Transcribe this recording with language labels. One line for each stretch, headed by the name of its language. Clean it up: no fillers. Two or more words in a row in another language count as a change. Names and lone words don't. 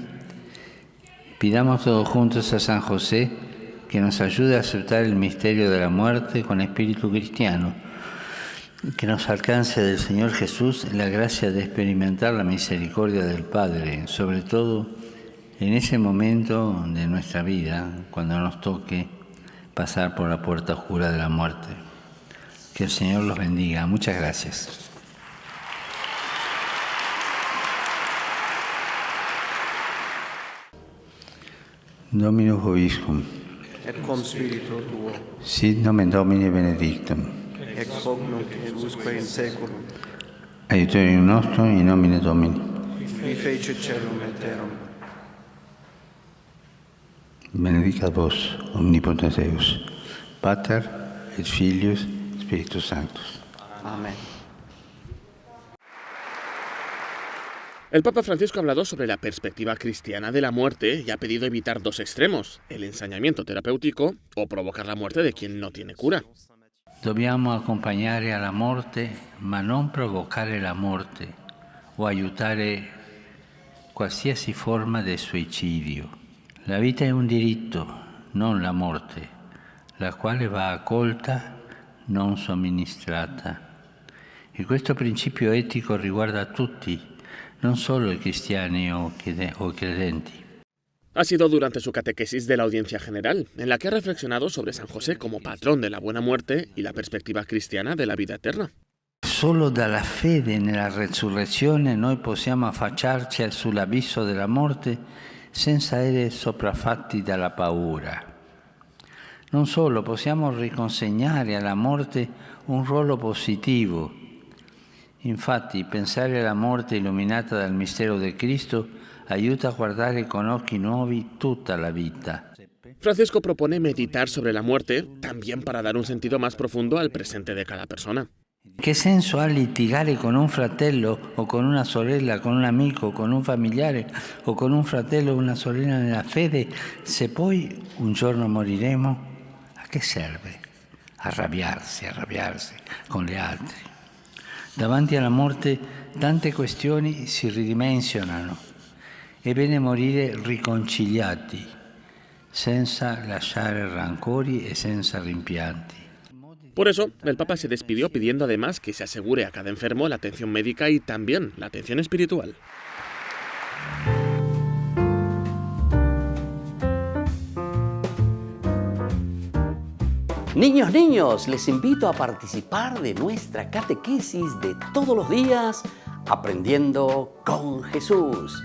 Spanish: Pidamos todos juntos a San José que nos ayude a aceptar el misterio de la muerte con espíritu cristiano, que nos alcance del Señor Jesús la gracia de experimentar la misericordia del Padre, sobre todo en ese momento de nuestra vida, cuando nos toque pasar por la puerta oscura de la muerte. Que el Señor los bendiga. Muchas gracias.
Latin: Dominus vobiscum. Et cum spiritu tuo, Sit nomen Domini benedictum. ex hoc nunc et usque in saeculum, Aiutorium nostrum in nomine Domini. qui fecit caelum et terram. Benedicat vos, omnipotens Deus, Pater et Filius, Spiritus Sanctus. Amén.
Spanish: El Papa Francisco ha hablado sobre la perspectiva cristiana de la muerte y ha pedido evitar dos extremos, el ensañamiento terapéutico o provocar la muerte de quien no tiene cura.
Italian: Dobbiamo accompagnare alla morte, ma non provocare la morte o aiutare qualsiasi forma di suicidio. La vita è un diritto, non la morte, la quale va accolta, non somministrata. E questo principio etico riguarda tutti, non solo i cristiani o credenti.
Spanish: Ha sido durante su catequesis de la Audiencia General, en la que ha reflexionado sobre San José como patrón de la buena muerte y la perspectiva cristiana de la vida eterna.
Italian: Solo dalla fede nella resurrezione noi possiamo affacciarci sull'abisso della morte senza essere sopraffatti dalla paura. Non solo, possiamo riconsegnare alla morte un ruolo positivo. Infatti, pensare alla morte illuminata dal mistero di Cristo aiuta a guardare con occhi nuovi tutta la vita.
Spanish: Francisco propone meditar sobre la muerte, también para dar un sentido más profundo al presente de cada persona.
Italian: Che senso ha litigare con un fratello o con una sorella, con un amico, con un familiare o con un fratello o una sorella nella fede, se poi un giorno moriremo? A che serve? Arrabbiarsi con gli altri. Davanti alla morte tante questioni si ridimensionano. È bene morire riconciliati, senza lasciare rancori e senza rimpianti.
Spanish: Por eso, el Papa se despidió pidiendo además que se asegure a cada enfermo la atención médica y también la atención espiritual. Niños, les invito a participar de nuestra catequesis de todos los días, Aprendiendo con Jesús.